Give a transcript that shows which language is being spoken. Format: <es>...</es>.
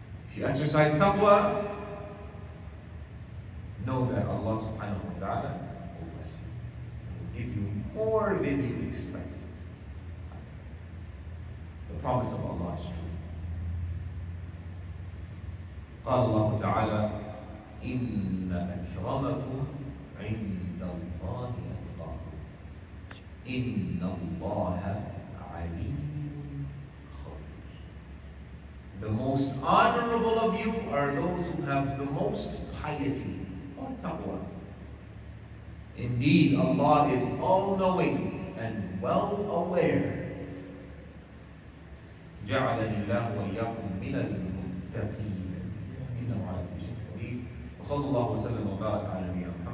<en>If you exercise taqwa, know that Allah subhanahu wa ta'ala will bless you. He will give you more than you expected. The promise of Allah is true.</en> <ar>قال الله تعالى إن أكرمكم عند الله أتقاكم إن الله عليم خبير.</ar> <en>The most honorable of you are those who have the most piety or taqwa. Indeed, Allah is all-knowing and well-aware.</en> <ar>جعلني الله وإياكم من المتقين إنه على كل شيء قدير وصلى الله وسلم وبارك على نبينا</ar>